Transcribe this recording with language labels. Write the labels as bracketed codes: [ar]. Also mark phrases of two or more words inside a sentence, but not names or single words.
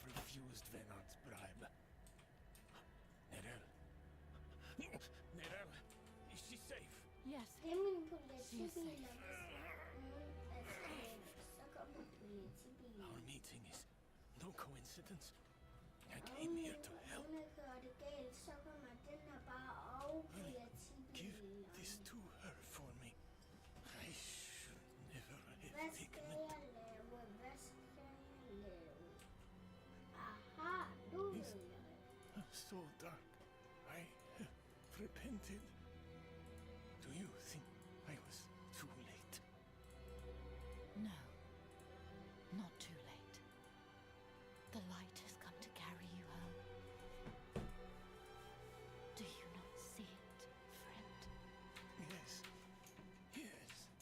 [en] refused Venard's bribe. Nerel. Nerel, is she safe? Yes. [da] Det er min politibil. Så kommer politibilen. [en] Our meeting is no coincidence. I came here to help. [da] Hun gør det galt, så kommer den her bare og [en] Give [da] politibilen. [en] this to her for me. I should never have [da] Hvad skal [en] taken [da] jeg [en] it. [da] lave? Hvad skal jeg lave? Aha, nu ved jeg det. [en] So dark. I have repented. Do you think I was too late? No. Not too late. The light has come to carry you home. Do you not see it, friend? Yes. Yes.